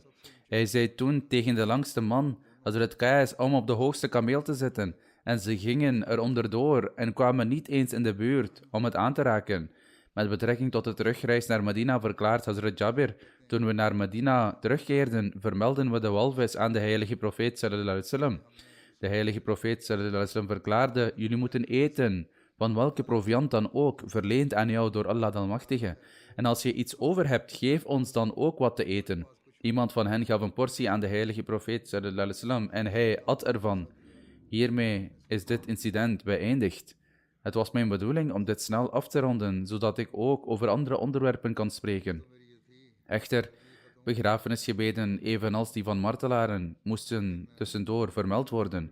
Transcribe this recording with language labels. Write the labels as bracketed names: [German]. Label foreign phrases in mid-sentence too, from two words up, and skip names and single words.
[Dutch] Hij zei toen tegen de langste man, Hazrat Qais, om op de hoogste kameel te zitten. En ze gingen er onderdoor en kwamen niet eens in de buurt om het aan te raken. Met betrekking tot de terugreis naar Medina verklaart Hazrat Jabir, toen we naar Medina terugkeerden, vermelden we de walvis aan de heilige profeet [Arabic] sallallahu alaihi wasallam. [Dutch] De heilige profeet [Arabic] sallallahu alaihi wasallam [Dutch] verklaarde, jullie moeten eten, van welke proviant dan ook, verleend aan jou door Allah de Almachtige. En als je iets over hebt, geef ons dan ook wat te eten. Iemand van hen gaf een portie aan de heilige profeet [Arabic] sallallahu alaihi wasallam [Dutch] en hij at ervan. Hiermee is dit incident beëindigd. Het was mijn bedoeling om dit snel af te ronden, zodat ik ook over andere onderwerpen kan spreken. Echter, begrafenisgebeden, evenals die van martelaren, moesten tussendoor vermeld worden.